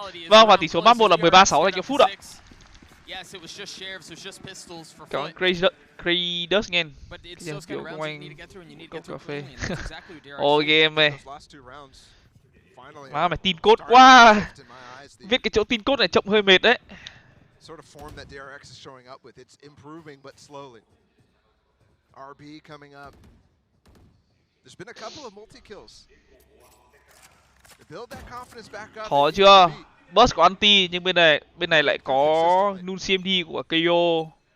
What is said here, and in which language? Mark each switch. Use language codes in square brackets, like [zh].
[vi] Vâng, và tỷ số match 1 là 13-6 dành cho Foot ạ. [en] Yes, it was just sheriffs, it was just pistols for [vi] Cảm ơn [en] Foot. Crazy Game. But it's those kind of rounds you need to get through and you need to get through cleanly, and that's exactly what DyAC [vi] Ôi game ơi. [en] Those last two rounds, finally, [vi] Má mày tin code quá. Viết cái chỗ tin code này trông hơi mệt đấy. [en] sort of form that DyAC is showing up with. It's improving, but slowly. RB coming up. There's been a couple of multi-kills. To build that confidence back up. [vi] Khó chưa? Burst có anti nhưng bên này lại có Nun CMD của KO.